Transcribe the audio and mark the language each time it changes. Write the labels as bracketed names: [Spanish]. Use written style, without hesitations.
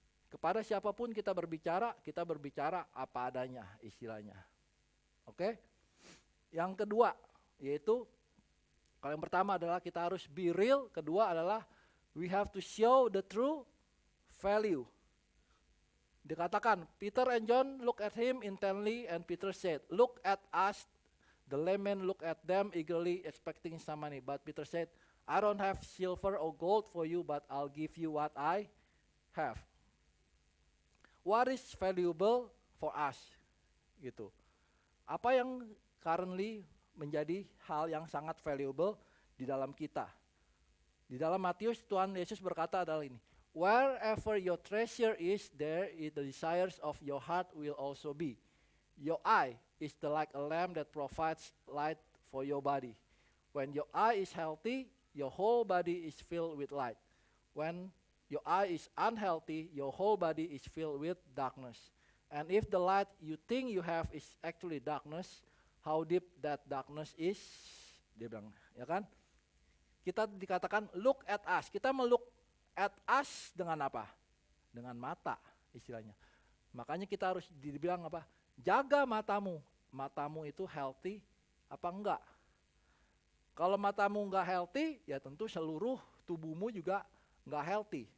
[Indonesian] Kepada siapapun kita berbicara apa adanya istilahnya. Oke? Yang kedua, yaitu kalau yang pertama adalah kita harus be real. Kedua adalah [English] we have to show the true value. Dikatakan, Peter and John look at him intently and Peter said, look at us. The laymen look at them eagerly expecting some money. But Peter said, I don't have silver or gold for you, but I'll give you what I have. What is valuable for us? Gitu. [Indonesian] Apa yang currently menjadi hal yang sangat valuable di dalam kita? Di dalam Matius, Tuhan Yesus berkata adalah ini. [English] Wherever your treasure is, there is the desires of your heart will also be. Your eye is like a lamp that provides light for your body. When your eye is healthy, your whole body is filled with light. When your eye is unhealthy, your whole body is filled with darkness. And if the light you think you have is actually darkness, how deep that darkness is, [Indonesian] dia bilang, ya kan? Kita dikatakan [English] look at us. [Indonesian] Kita melook at us dengan apa? Dengan mata istilahnya. Makanya kita harus dibilang apa? Jaga matamu. Matamu itu healthy apa enggak? Kalau matamu enggak healthy, ya tentu seluruh tubuhmu juga enggak healthy.